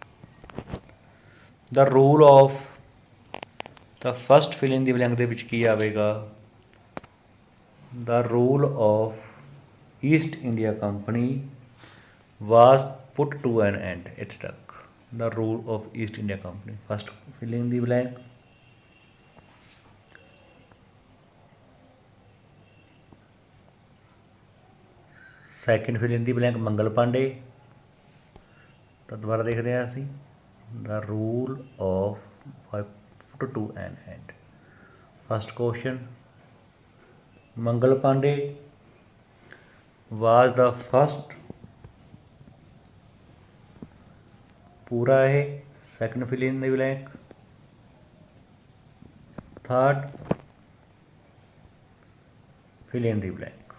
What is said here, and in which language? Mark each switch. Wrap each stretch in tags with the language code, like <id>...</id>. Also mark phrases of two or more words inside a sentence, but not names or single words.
<en>the rule of, the first fill in the blank</en> <pa>ਦੇ ਵਿੱਚ ਕੀ ਆਵੇਗਾ?</pa> <en>the rule of East India Company was put to an end</en> <pa>ਇੱਥੇ ਤੱਕ</pa> <en>the rule of East India Company. First fill in the blank. Second fill in the blank ਮੰਗਲ ਪਾਂਡੇ।</en> <pa>ਤਾਂ ਦੁਬਾਰਾ ਦੇਖਦੇ ਹਾਂ ਅਸੀਂ</pa> <en>the rule of put to an end. First question, ਮੰਗਲ ਪਾਂਡੇ was the first</en> <hi>पूरा है।</hi> <en>second fill in the blank. third fill in the blank.</en>